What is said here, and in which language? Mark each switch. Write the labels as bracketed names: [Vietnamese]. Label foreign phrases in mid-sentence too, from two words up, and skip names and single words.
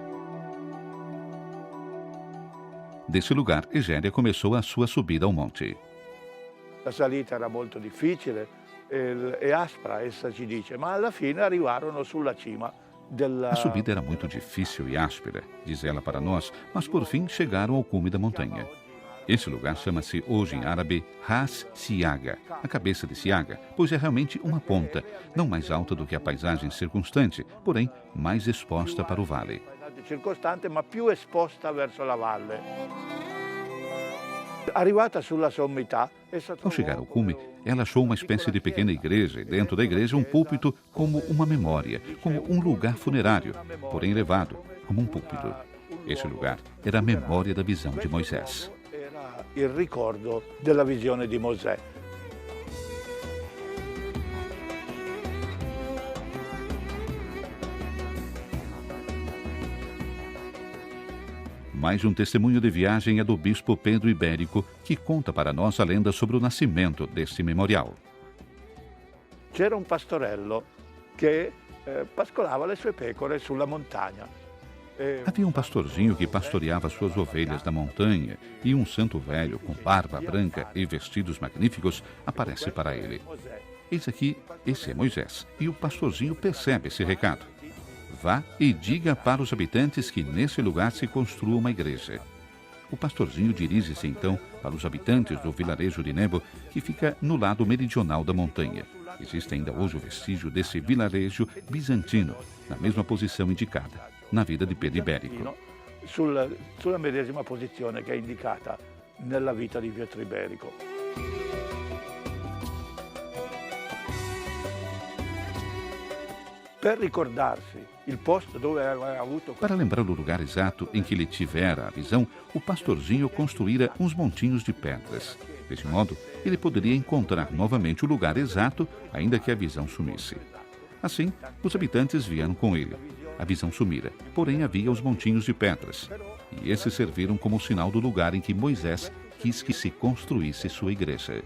[Portuguese] Desse lugar, Egéria começou a sua subida ao monte. [Italian] La salita era molto difficile e aspra, essa ci dice, ma alla fine arrivarono sulla cima [Portuguese] A subida era muito difícil e áspera, diz ela para nós, mas por fim chegaram ao cume da montanha. Esse lugar chama-se hoje em árabe Ras Siaga, a cabeça de Siaga, pois é realmente uma ponta, não mais alta do que a paisagem circunstante, porém mais exposta para o vale. [Italian] Circostante, ma più esposta verso la valle. Arrivata sulla sommità, [Portuguese] Ao chegar ao cume, ela achou uma espécie de pequena igreja e dentro da igreja um púlpito como uma memória, como um lugar funerário, porém elevado, como um púlpito. Este lugar era a memória da visão de Moisés. [Italian] Era il ricordo della visione di Mosè. [Portuguese] Mais um testemunho de viagem é do bispo Pedro Ibérico, que conta para nós a lenda sobre o nascimento deste memorial. [Italian] C'era un pastorello che pascolava le sue pecore sulla montagna. [Portuguese] Havia um pastorzinho que pastoreava suas ovelhas na montanha e um santo velho com barba branca e vestidos magníficos aparece para ele. Eis aqui, esse é Moisés, e o pastorzinho percebe esse recado. Vá e diga para os habitantes que nesse lugar se construa uma igreja. O pastorzinho dirige-se então para os habitantes do vilarejo de Nebo, que fica no lado meridional da montanha. Existe ainda hoje o vestígio desse vilarejo bizantino, na mesma posição indicada na vida de Pedro Ibérico. [Italian] Sulla medesima posizione che è indicata nella vita di Pietro Iberico. Per ricordarsi il posto dove aveva avuto... [Portuguese] Para lembrar o lugar exato em que ele tivera a visão, o pastorzinho construíra uns montinhos de pedras. Desse modo, ele poderia encontrar novamente o lugar exato, ainda que a visão sumisse. Assim, os habitantes vieram com ele. A visão sumira, porém havia os montinhos de pedras. E esses serviram como sinal do lugar em que Moisés quis que se construísse sua igreja.